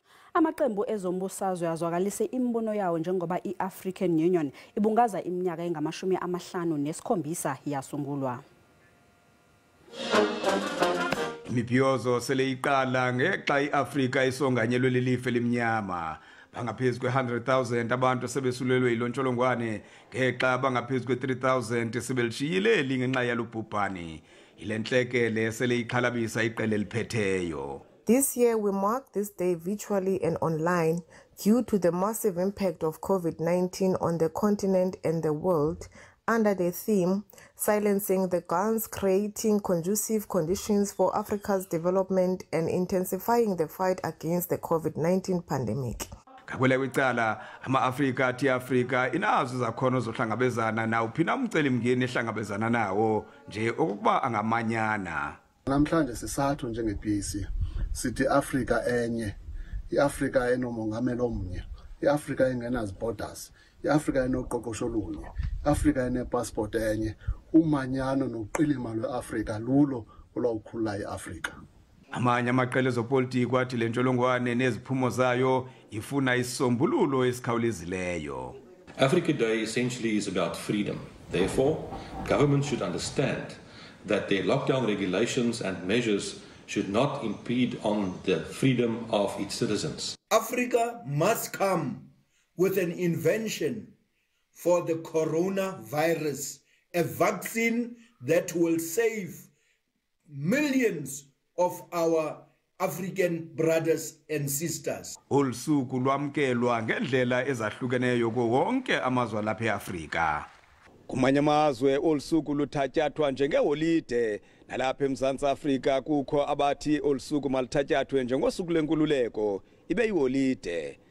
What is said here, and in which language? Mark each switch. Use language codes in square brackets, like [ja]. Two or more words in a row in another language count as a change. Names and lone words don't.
[zu] Amaqembu ezombusazwe azwakalise imbono yawo njengoba i-African Union ibungaza iminyaka engama-57 yasungulwa. [xh] Imibhiyozo sele iqala ngexa iAfrika isonganyelwe lelife limnyama. Bangaphezu kwe-100,000 abantu sebesulelwe ilontsholongwane ngexa bangaphezu kwe-3,000 sebelishiyile ngenxa yalubhubhane. Ile ntlekele sele iqhalabisa iqele eliphetheyo. [en] This year we mark this day virtually and online due to the massive impact of COVID-19 on the continent and the world under the theme Silencing the Guns, Creating Conducive Conditions for Africa's Development and Intensifying the Fight Against the COVID-19 Pandemic. [xh] Kakwela kwicala ama-Afrika athi Afrika inazo izakhono zohlangabezana nawuphina umcelimngeni ehlangabezana nawo nje okuba angamanyana. Namhlanje sisathu njenge-PAC sithi Afrika enye, iAfrika enomongameli omnye, iAfrika engenazi borders, iAfrika enoqoqosho olunye, iAfrika enepassport enye, umanyano noqilima lweAfrika lulo olwawukhulula iAfrika. Amanye amaqela ezopolitiko athi le ntsholongwane neziphumo zayo ifuna isisombululo esikhawulezileyo. [en] Africa Day essentially is about freedom. Therefore, governments should understand that their lockdown regulations and measures should not impede on the freedom of its citizens. Africa must come with an invention for the coronavirus, a vaccine that will save millions of our African brothers and sisters. [xh] Olusuku lwamkelwa ngendlela ezahlukeneyo kuwo wonke amazwe lapha eAfrika. Kumanye amazwe olusuku luthatyathwa njengeholide, nalapha eMzantsi Afrika kukho abathi olusuku malithatyathwe njengosuku lenkululeko ibe yiholide.